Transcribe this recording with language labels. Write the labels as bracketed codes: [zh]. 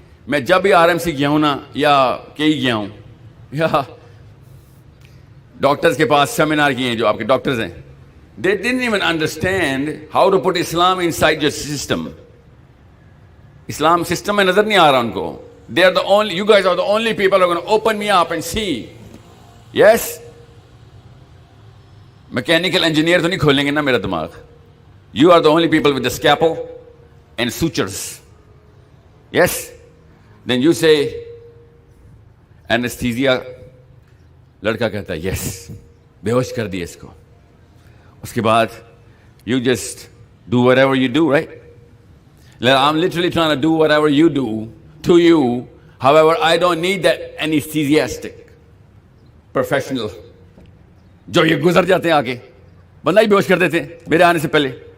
[ur] میں جب بھی RMC گیا ہوں نا, یا کئی گیا ہوں, یا ڈاکٹرز کے پاس سیمینار کیے ہیں جو آپ کے ڈاکٹرز ہیں, [en] they didn't even understand how to put Islam inside your system. [ur] Islam system میں نظر نہیں آ رہا ان کو. [en] They are the only, you guys are the only people who are going to open me up and see. [ur] Yes, mechanical engineer تو نہیں کھولیں گے نا میرا دماغ. [en] You are the only people with the scalpel and sutures. Yes, then you say anesthesia. [ur] لڑکا کہتا ہے یس, بے ہوش کر دیا اس کو. اس کے بعد [en] you just do whatever you do, right? I'm literally trying to do whatever you do to you. However, I don't need that anesthesiastic professional [ur] جو یہ گزر جاتے ہیں آگے, بندہ ہی بے ہوش کر دیتے ہیں میرے آنے سے پہلے.